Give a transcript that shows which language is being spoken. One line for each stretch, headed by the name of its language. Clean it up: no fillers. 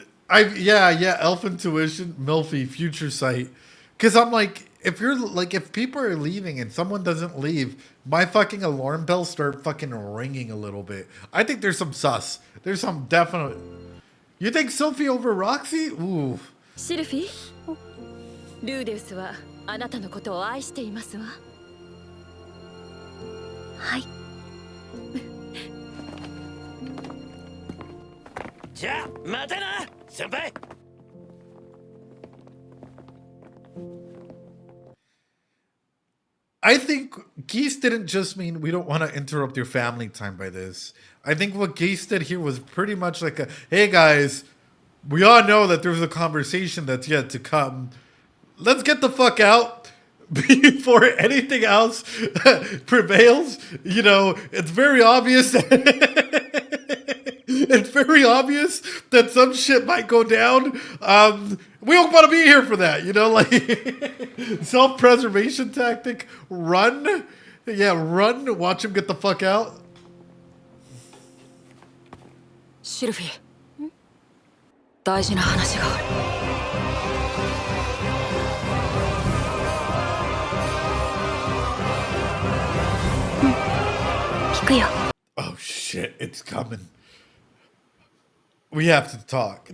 English: Elf intuition, Milfy, future sight. Because I'm like, if people are leaving and someone doesn't leave, my fucking alarm bells start fucking ringing a little bit. I think there's some sus. There's some definite. You think Sylphie over Roxy? Ooh.
Japanese: シルフィー、ルーデウスはあなたのことを愛していますわ。はい。じゃあまたな、先輩。
English: I think Geese didn't just mean we don't want to interrupt your family time by this. I think what Geese did here was pretty much like a, hey guys, we all know that there's a conversation that's yet to come. Let's get the fuck out before anything else prevails. You know, it's very obvious it's very obvious that some shit might go down. We don't want to be here for that, you know, like self-preservation tactic. Run. Yeah, run. Watch him get the fuck out.
Japanese: シルフィー、大事な話がある。聞くよ。
English: Oh shit, it's coming. We have to talk.